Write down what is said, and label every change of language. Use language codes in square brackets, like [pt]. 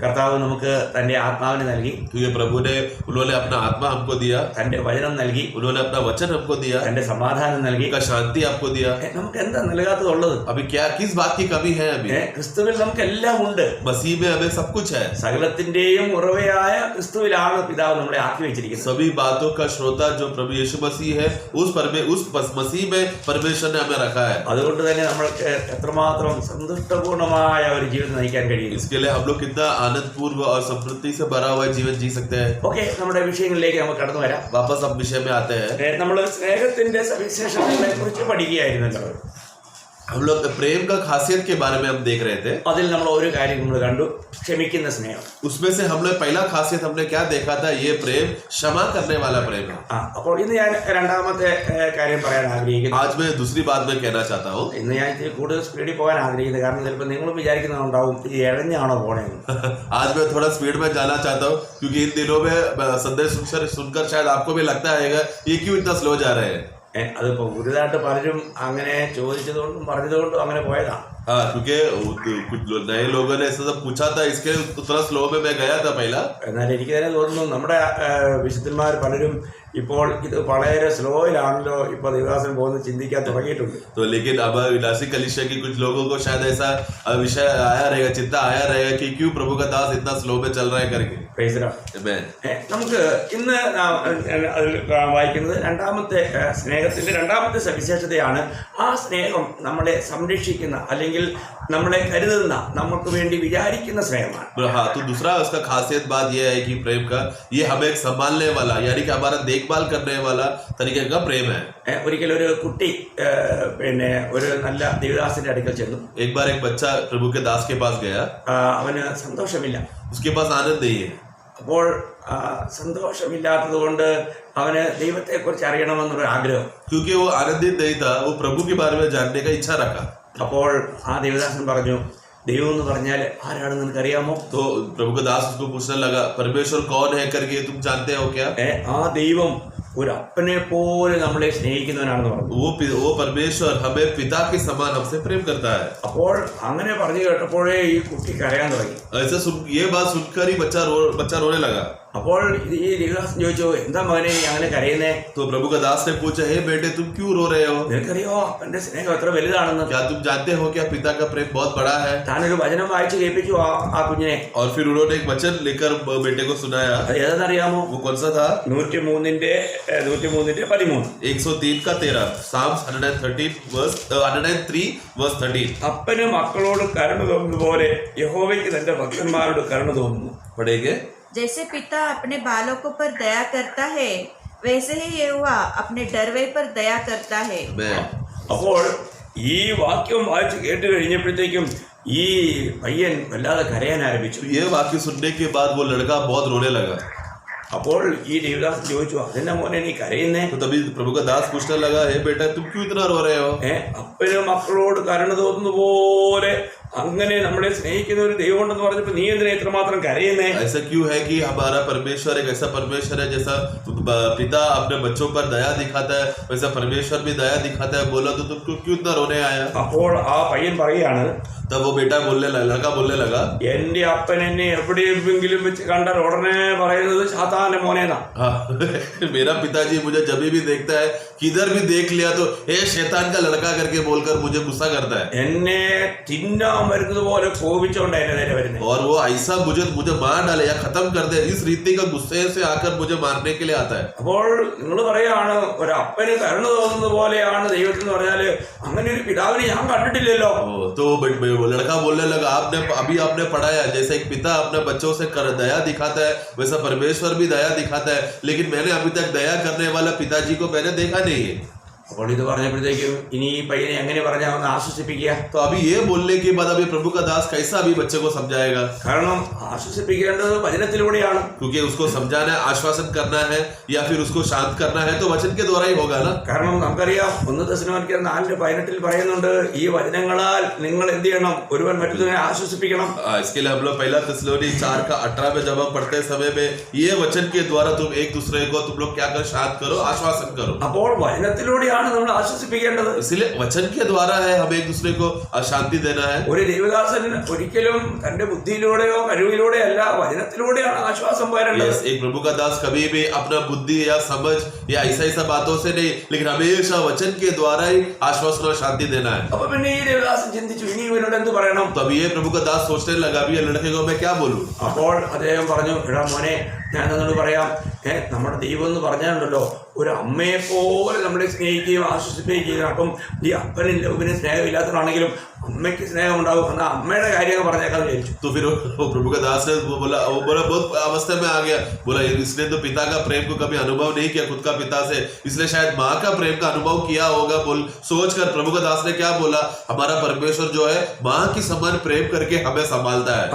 [ml] കർത്താവ് നമുക്ക് തന്റെ ആത്മാവിനെ നൽകി, [hi] क्योंकि प्रभु ने, उन्होंने अपना आत्मा हमको दिया, [ml] തന്റെ വചനം നൽകി, [hi] उन्होंने अपना वचन हमको दिया, [ml] തന്റെ സമാധാനം നൽകി, [hi] उनका शांति आपको दिया। [ml] നമുക്ക് എന്താ നൽകാത്തതുള്ളത്? [hi] अभी क्या, किस बात की कमी है? अभी [ml] ക്രിസ്തുവിൽ നമുക്ക് എല്ലാം ഉണ്ട്. [hi] मसीह में हमें सब कुछ है। [ml] സകലത്തിന്റെയും ഉറവയായ ക്രിസ്തുവിലാണ് പിതാവ് നമ്മളെ ആക്കി വെച്ചിരിക്കുന്നത്. [hi] सभी बातों का श्रोता जो प्रभु यीशु मसीह है, उस मसीह में परमेश्वर ने हमें रखा है। [ml] അതുകൊണ്ട് തന്നെ നമ്മൾക്ക് എത്രമാത്രം സന്തുഷ്ടപൂർണമായ ഒരു ജീവിതം നയിക്കാൻ കഴിയും. [hi] इसके लिए हम लोग कितना आनंद पूर्व और समृद्धि से भरा हुआ जीवन जी सकते हैं। [ml] ഓക്കെ, നമ്മുടെ വിഷയങ്ങളിലേക്ക് നമുക്ക് കടന്നു വരാം. [hi] वापस अब विषय में आते हैं। [ml] നമ്മൾ സ്നേഹത്തിന്റെ സവിശേഷതകളെ കുറിച്ച് പഠിക്കുകയായിരുന്നല്ലോ. [hi] हम लोग प्रेम का खासियत के बारे में हम देख रहे थे। [ml] അതിൽ നമ്മൾ ഒരു കാര്യം നമ്മൾ കണ്ടു, ക്ഷമിക്കുന്ന സ്നേഹം. [hi] उसमें से हम लोग पहला खासियत हमने क्या देखा था, ये प्रेम क्षमा करने वाला प्रेम है। [ml] അപ്പോൾ ഇന്ന് ഞാൻ രണ്ടാമത്തെ കാര്യം പറയാൻ ആഗ്രഹിക്കുന്നു. [hi] आज मैं दूसरी बात में कहना चाहता हूँ। [ml] ഇന്ന് ഞാൻ ഇത്തിരി കൂടുതൽ സ്പീഡിൽ പോകാൻ ആഗ്രഹിക്കുന്നത് കാരണം ചിലപ്പോൾ നിങ്ങളും വിചാരിക്കുന്നുണ്ടാവും ഈ ഇഴഞ്ഞാണോ പോണേന്ന്. [hi] आज मैं थोड़ा स्पीड में जाना चाहता हूँ क्योंकि इन दिनों में संदेश सुनकर शायद आपको भी लगता है ये क्यों इतना स्लो जा रहे हैं। [ml] അതിപ്പോൾ പുതുതായിട്ട് പലരും അങ്ങനെ ചോദിച്ചതുകൊണ്ടും പറഞ്ഞതുകൊണ്ടും അങ്ങനെ പോയതാണ്. [hi] हाँ, क्योंकि कुछ नए लोगों ने ऐसा सब पूछा था, इसके उतना स्लो में मैं गया था पहला। [ml] എന്നാൽ എനിക്ക് തന്നെ തോന്നുന്നു നമ്മുടെ വിശുദ്ധന്മാർ പലരും ഇപ്പോൾ ഇത് വളരെ സ്ലോയിലാണല്ലോ ഇപ്പോൾ ദേവദാസൻ പോകുന്നത് ചിന്തിക്കാൻ തുടങ്ങിയിട്ടുണ്ട്. [hi] तो लेकिन अब विलासी कलीसिया के कुछ लोगों को शायद ऐसा विषय आया रहेगा, चिंता आया रहेगा कि क्यों प्रभु का दास इतना स्लो में चल रहा है करके। [en] Praise the Lord. Amen. [ml] നമുക്ക് ഇന്ന് അതിൽ വായിക്കുന്നത് രണ്ടാമത്തെ സ്നേഹത്തിന്റെ രണ്ടാമത്തെ സവിശേഷതയാണ്. ആ സ്നേഹം നമ്മളെ സംരക്ഷിക്കുന്ന അല്ലെങ്കിൽ നമ്മളെ കരുതുന്ന നമുക്ക് വേണ്ടി വിചാരിക്കുന്ന സ്നേഹമാണ്. [hi] हाँ, तो दूसरा उसका खासियत बात यह है कि प्रेम का ये हमें एक संभालने वाला यानी कि हमारा देखभाल करने वाला तरीके का प्रेम है। [ml] ഒരിക്കലും ഒരു കുട്ടി പിന്നെ ഒരു നല്ല ദേവദാസന്റെ അടുക്കൽ ചെന്നു. [hi] एक बार एक बच्चा प्रभु के दास के पास गया, [ml] അവന് സന്തോഷമില്ല. [hi] उसके पास आनंद नहीं है। [ml] അപ്പോൾ സന്തോഷമില്ലാത്തത് കൊണ്ട് അവന് ദൈവത്തെക്കുറിച്ച് അറിയണമെന്നൊരു ആഗ്രഹം. [hi] क्योंकि वो आनंदित नहीं था, वो प्रभु के बारे में जानने का इच्छा रखा। [ml] അപ്പോൾ ആ ദേവദാസൻ പറഞ്ഞു, ദൈവം എന്ന് പറഞ്ഞാൽ ആരാണെന്ന് നിനക്കറിയാമോ? [hi] तो प्रभु का दास उसको पूछने लगा, परमेश्वर कौन है करके तुम जानते हो क्या? [ml] ആ ദൈവം ഒരു അപ്പനെ പോലെ നമ്മളെ സ്നേഹിക്കുന്നവനാണെന്ന് പറഞ്ഞു. [hi] वो परमेश्वर हमें पिता के समान हमसे प्रेम करता है। [ml] അപ്പോൾ അങ്ങനെ പറഞ്ഞു കേട്ടപ്പോഴേ ഈ കുട്ടി കരയാൻ തുടങ്ങി. [hi] ऐसा ये बात सुनकर ही बच्चा रोने लगा। [ml] അപ്പോൾ ഈ ദേവദാസൻ ചോദിച്ചു, എന്താ മകനെ നീ അങ്ങനെ കരയുന്നേ? [hi] तो प्रभु का दास ने पूछा, हे बेटे तुम क्यों रो रहे हो? [ml] നിനക്കറിയോ അപ്പന്റെ സ്നേഹം എത്ര വലുതാണെന്ന്? [hi] क्या तुम जानते हो क्या पिता का प्रेम बहुत बड़ा है? [ml] താനൊരു വചനം വായിച്ച് കേൾപ്പിച്ചു ആ കുഞ്ഞിനെ. [hi] और फिर उन्होंने एक वचन लेकर बेटे को सुनाया। [ml] അത് ഏതെന്നറിയാമോ? [hi] वो कौन सा था? [ml] 103 13. [hi] 103 का 13, [en] Psalms 103 verse 13। [ml] അപ്പന് മക്കളോട് കരുണ തോന്നുന്ന പോലെ യഹോവയ്ക്ക് തന്റെ ഭക്തന്മാരോട് കരുണ തോന്നുന്നു. [hi] पढ़ेंगे। जैसे पिता अपने बालकों पर दया करता है, वैसे ही यहोवा अपने डरवे पर दया करता है। [ml] അപ്പോൾ ഈ വാക്യം വായിച്ച് കേട്ട് കഴിഞ്ഞപ്പോഴത്തേക്കും ഈ പയ്യൻ വല്ലാതെ കരയാൻ ആരംഭിച്ചു. [hi] ये वाक्य सुनने के बाद वो लड़का बहुत रोने लगा। [ml] അപ്പോൾ ഈ ദേവദാസൻ ചോദിച്ചു, അതെന്നാ മോനെ നീ കരയുന്നേ? [hi] तो तभी प्रभु का दास पूछने लगा, हे बेटा तुम क्यों इतना रो रहे हो? [ml] അപ്പന് മക്കളോട് കരുണ തോന്നുന്ന പോലെ അങ്ങനെ നമ്മളെ സ്നേഹിക്കുന്ന ഒരു ദൈവം ഉണ്ടെന്ന് പറഞ്ഞപ്പോ നീ എന്തിനാ ഇത്രമാത്രം കരയുന്നേ? [hi] ऐसा क्यों है कि हमारा परमेश्वर एक ऐसा परमेश्वर है जैसा पिता अपने बच्चों पर दया दिखाता है, वैसा परमेश्वर भी दया दिखाता है। बोला तो तुम क्यों इतना रोने आया? [ml] അപ്പോൾ ആ പയ്യൻ പറയാണ്, [hi] तब वो बेटा लड़का बोलने लगा, [ml] എന്റെ അപ്പൻ എന്നെ എവിടെയെങ്കിലും വെച്ച് കണ്ടാൽ ഉടനെ പറയുന്നത് സാത്താന്റെ മോനേന്നാ. [hi] हाँ मेरा पिताजी मुझे जब भी देखता है, किधर भी देख लिया तो हे शैतान का लड़का करके बोलकर मुझे गुस्सा करता है। [ml] എന്നെ തിന്നാൻ വരുന്നത് പോലെ കോപിച്ചോണ്ട് എന്നെ നേരെ വരുന്നത്. [hi] और वो ऐसा मुझे मार डाले या खत्म कर दे, इस रीति का गुस्से से आकर मुझे मारने के लिए आता है। [ml] അപ്പോൾ നിങ്ങൾ പറയാണ് ഒരു അപ്പന് കരുണ തോന്നുന്ന പോലെയാണ് ദൈവത്തിന് പറഞ്ഞാല് അങ്ങനെ ഒരു പിതാവിനെ ഞാൻ കണ്ടിട്ടില്ലല്ലോ. [hi] तो लड़का बोलने लगा, आपने पढ़ाया जैसे एक पिता अपने बच्चों से दया दिखाता है, वैसा परमेश्वर भी दया दिखाता है, लेकिन मैंने अभी तक दया करने वाला पिताजी को मैंने देखा नहीं है। [ml] അപ്പോൾ ഇത് പറഞ്ഞപ്പോഴത്തേക്കും ഇനി ഈ പയ്യനെ എങ്ങനെ പറഞ്ഞാൽ ഒന്ന് ആശ്വസിപ്പിക്കുക? [hi] तो अभी ये बोलने के बाद अभी प्रभु का दास कैसा अभी बच्चे को समझाएगा? [ml] കാരണം ആശ്വസിപ്പിക്കേണ്ടത് വചനത്തിലൂടെയാണ്. [hi] क्योंकि उसको समझाना है, आश्वासन करना है या फिर उसको शांत करना है तो वचन के द्वारा ही होगा ना। [ml] കാരണം നമുക്കറിയാം 1 തെസ്സലോനിക്കർ 4:18 പറയുന്നുണ്ട്, ഈ വചനങ്ങളാൽ നിങ്ങൾ എന്ത് ചെയ്യണം? ഒരുവൻ മറ്റൊരുവനെ ആശ്വസിപ്പിക്കണം. [hi] इसके लिए हम लोग पहला थिस्सलुनी 4:18 में जब हम पढ़ते समय में ये वचन के द्वारा तुम एक दूसरे को तुम लोग क्या करो? शांत करो, आश्वासन करो। [ml] അപ്പോൾ വചനത്തിലൂടെയാണ് നമ്മൾ ആശ്വസിപ്പിക്കേണ്ടത്. [hi] इसलिए वचन के द्वारा है हमें एक दूसरे को शांति देना है। [ml] ഒരു ദേവദാസൻ ഒരിക്കലും തന്റെ ബുദ്ധിയിലൂടെയോ കഴിവിലൂടെയോ അല്ല, വചനത്തിലൂടെയാണ് ആശ്വാസം പകരേണ്ടത്. [hi] एक प्रभु का दास कभी भी अपना बुद्धि या समझ या ऐसा बातों से नहीं, लेकिन हमेशा वचन के द्वारा ही आश्वासन और शांति देना है। [ml] അപ്പൊ പിന്നെ ഈ ദേവദാസൻ ചിന്തിച്ചു, ഇനി ഇവനോട് എന്ത് പറയണം? [hi] तो अभी ये प्रभु का दास सोचने लगा, अभी ये लड़के को मैं क्या बोलूं? [ml] അപ്പോൾ അദ്ദേഹം പറഞ്ഞു, എടാ മോനെ, ഞാൻ എന്നോട് പറയാം, നമ്മുടെ ദൈവം എന്ന് പറഞ്ഞാലുണ്ടല്ലോ ഒരു അമ്മയെ പോലെ നമ്മളെ സ്നേഹിക്കുകയും ആശ്വസിപ്പിക്കുകയും ചെയ്യുന്നത്. അപ്പം ഈ അപ്പനും ലവിന് സ്നേഹമില്ലാത്തതാണെങ്കിലും അമ്മയ്ക്ക് സ്നേഹം ഉണ്ടാകും എന്നാൽ അമ്മയുടെ കാര്യങ്ങൾ പറഞ്ഞേക്കാൻ വിചാരിച്ചു. [hi] तो फिर वो प्रभु का दास ने वो बोला बहुत अवस्था में आ गया, बोला इसने तो पिता का प्रेम को कभी अनुभव नहीं किया खुद का पिता से, इसलिए शायद माँ का प्रेम का अनुभव किया होगा। बोल सोचकर प्रभु का दास ने क्या बोला, हमारा परमेश्वर जो है माँ की समान प्रेम करके हमें संभालता है।